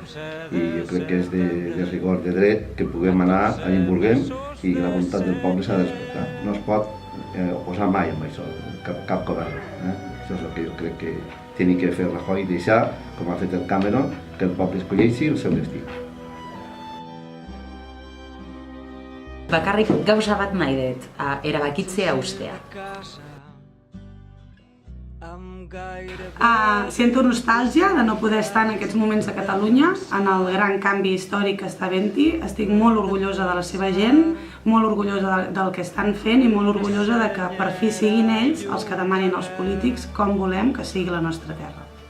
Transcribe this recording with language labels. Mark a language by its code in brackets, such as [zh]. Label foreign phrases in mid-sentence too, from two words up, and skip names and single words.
[ca] I jo crec que és de rigor, de dret, que puguem anar allà on vulguem i la voluntat del poble s'ha de respectar. No es pot oposar mai amb això, cap govern. Això és el que jo crec que ha de fer Rajoy, deixar, com ha fet el Cameron, que el poble escolleixi el seu destí. [eu] Bakarrik gauza bat nahi dut, erabakitzea ustea. [ca] Sento nostàlgia de no poder estar en aquests moments a Catalunya, en el gran canvi històric que està havent-hi. Estic molt orgullosa de la seva gent, molt orgullosa del que estan fent i molt orgullosa de que per fi siguin ells els que demanin als polítics com volem que sigui la nostra terra.